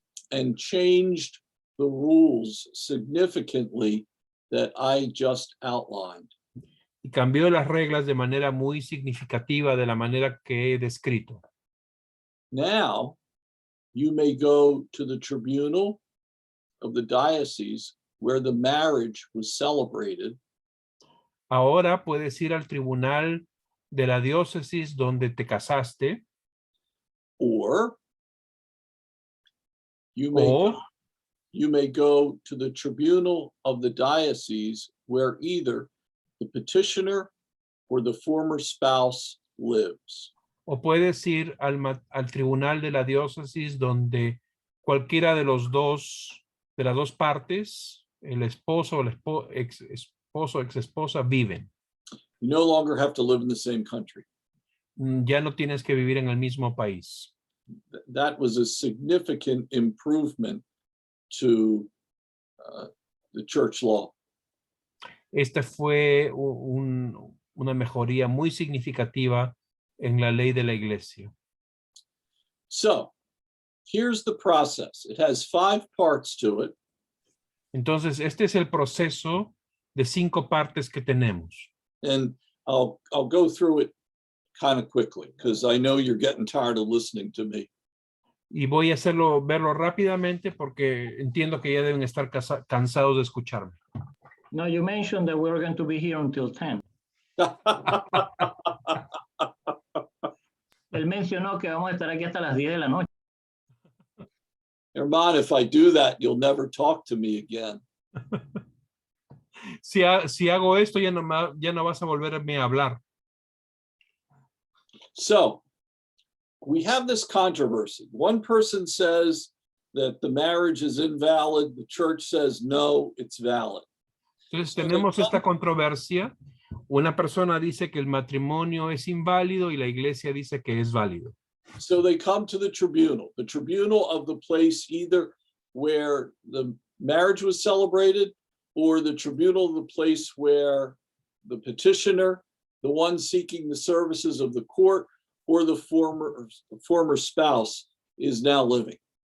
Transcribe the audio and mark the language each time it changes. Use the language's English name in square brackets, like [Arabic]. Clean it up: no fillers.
[English] And changed the rules significantly that I just outlined. [Spanish] y cambió las reglas de manera muy significativa de la manera que he descrito. [English] Now, you may go to the tribunal of the diocese where the marriage was celebrated, [Spanish] Ahora puedes ir al tribunal de la diócesis donde te casaste, [English] or you [Spanish] o [English] may go to the tribunal of the diocese where either the petitioner or the former spouse lives. [Spanish] puedes ir al tribunal de la diócesis donde cualquiera de las dos partes, el esposo o la ex esposo o ex esposa, viven. [English] You no longer have to live in the same country. [Spanish] Ya no tienes que vivir en el mismo país. [English] That was a significant improvement to the church law. [Spanish] Esta fue una mejoría muy significativa en la ley de la iglesia. [English] So here's the process. It has 5 parts to it. [Spanish] Entonces, este es el proceso de 5 partes que tenemos. [English] And I'll go through it kind of quickly because I know you're getting tired of listening to me. [Spanish] Y voy a verlo rápidamente porque entiendo que ya deben estar cansados de escucharme. [English] No, you mentioned that we're going to be here until 10. [Spanish] Él mencionó que vamos a estar aquí hasta las 10 de la noche. [English] Herman, if I do that, you'll never talk to me again. [Spanish] Si hago esto, ya no vas a volverme a hablar. [English] So we have this controversy. One person says that the marriage is invalid. The church says, no, it's valid. [Spanish] Entonces tenemos esta controversia. Una persona dice que el matrimonio es inválido y la iglesia dice que es válido. [English] So they come to the tribunal of the place either where the marriage was celebrated or the tribunal of the place where the petitioner, the one seeking the services of the court, or the former spouse is now living.